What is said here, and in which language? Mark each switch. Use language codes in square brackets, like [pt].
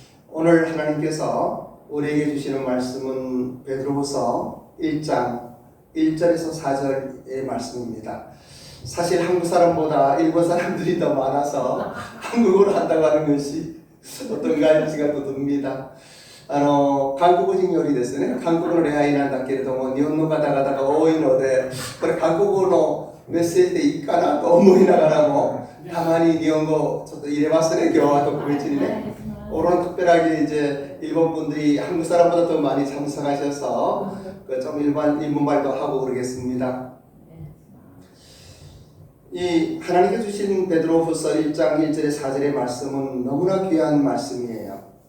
[ko] 오늘 하나님께서 우리에게 주시는 말씀은 베드로후서 1장 1절에서 4절의 말씀입니다. 사실 한국 사람보다 일본 사람들이 더 많아서 한국어로 한다고 하는 것이 어떤가 할지가 또 듭니다. [ja] 韓国人よりですね、韓国の礼拝なんだけれども、日本の方々が多いので、これ韓国語のメッセージでいいかなと思いながらも、たまに日本語ちょっと入れますね、今日は特別にね。 [ko] 오늘은 특별하게 이제 일본 분들이 한국 사람보다 더 많이 참석하셔서 좀 일본말도 하고 그러겠습니다. 이 하나님께 주신 베드로후서 1장 1절에 4절의 말씀은 너무나 귀한 말씀이에요.